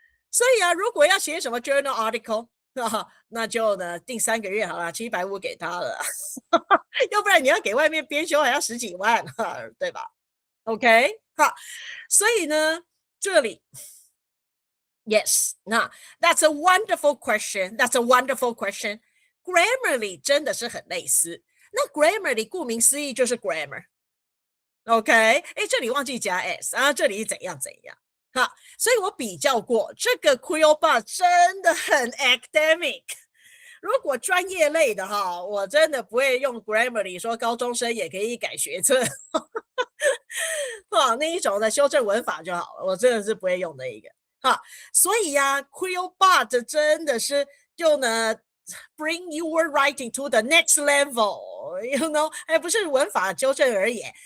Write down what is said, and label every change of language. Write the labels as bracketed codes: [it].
[zh] 所以如果要写什么 journal article，那就呢订3个月好了，750给他了。要不然你要给外面编修还要10几万，对吧 ？OK， 好，所以呢这里。 [en] Yes， 那 that's a wonderful question. That's a wonderful question. [zh] Grammarly 真的是很类似。那 Grammarly 顾名思义就是 grammar。OK， 这里忘记加 s 这里怎样。好，所以我比较过这个 Quillbar 真的很 academic。如果专业类的哈，我真的不会用 Grammarly 说高中生也可以改学测那一种的修正文法就好了，我真的是不会用的一个所以呀，Quillbot 真的是就呢 [en] bring your writing to the next level，you know， [zh] 不是文法纠正而已。